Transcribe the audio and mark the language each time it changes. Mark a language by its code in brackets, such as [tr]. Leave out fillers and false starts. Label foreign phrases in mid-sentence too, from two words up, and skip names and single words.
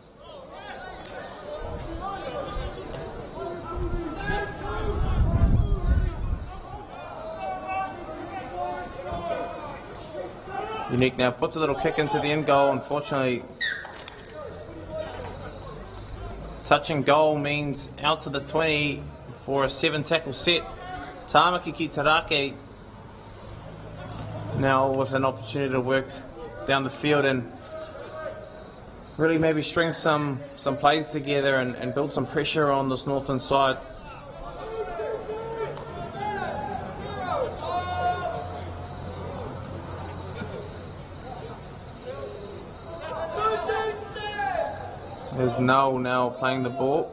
[en] Unique now puts a little kick into the end goal. Unfortunately, touching goal means out to the 20 for a 7 tackle set. Tāmaki ki Raki now with an opportunity to work down the field and really maybe string some plays together and build some pressure on this Northland side. There's Nau now playing the ball.